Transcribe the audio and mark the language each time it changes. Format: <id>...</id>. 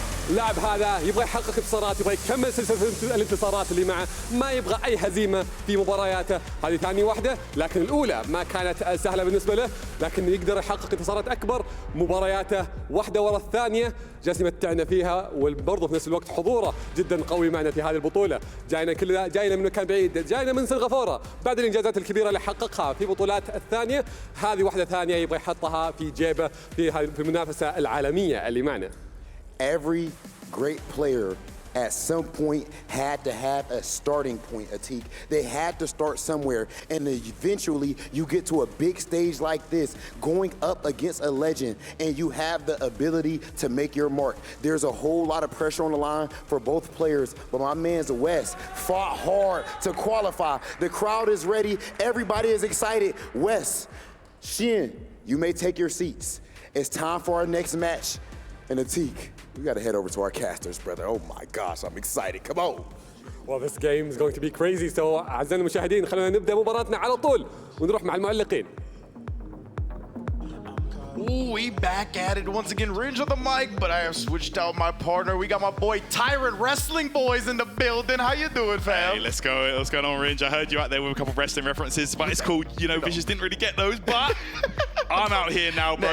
<ar>اللاعب هذا يبغى يحقق انتصارات، يبغى يكمل سلسلة الانتصارات اللي معه، ما يبغى أي هزيمة في مبارياته، هذه ثاني واحدة، لكن الأولى ما كانت سهلة بالنسبة له، لكن يقدر يحقق انتصارات أكبر، مبارياته واحدة ورا الثانية، جالس يمتعنا فيها، وبرضه في نفس الوقت حضوره جدا قوي معنا في هذه البطولة، جاينا من مكان بعيد، جاينا من سنغافورة، بعد الإنجازات الكبيرة اللي حققها في بطولات الثانية، هذه واحدة ثانية يبغى يحطها في جيبه في المنافسة العالمية اللي معنا.</ar> <en>Every great player at some point had to have a starting point, Atik. They had to start somewhere, and eventually you get to a big stage like this, going up against a legend, and you have the ability to make your mark. There's a whole lot of pressure on the line for both players, but my man's Wes fought hard to qualify. The crowd is ready, everybody is excited. Wes, Shin, you may take your seats. It's time for our next match. And Atik, we gotta head over to our casters, brother. Oh my gosh, I'm excited. Come on. Well, this game is going to be crazy.</en> <ar>So, أعزائنا المشاهدين، خلونا نبدأ مباراتنا على طول ونروح مع المعلقين.</ar> <en>Ooh, we back at it once again. Ringe on the mic, but I have switched out my partner. We got my boy Tyrant Wrestling Boys in the building. How you doing, fam? Hey, let's go. What's going on, Ringe? I heard you out there with a couple of wrestling references, but it's cool. You know, Vicious didn't really get those, but I'm out here now, bro.</en>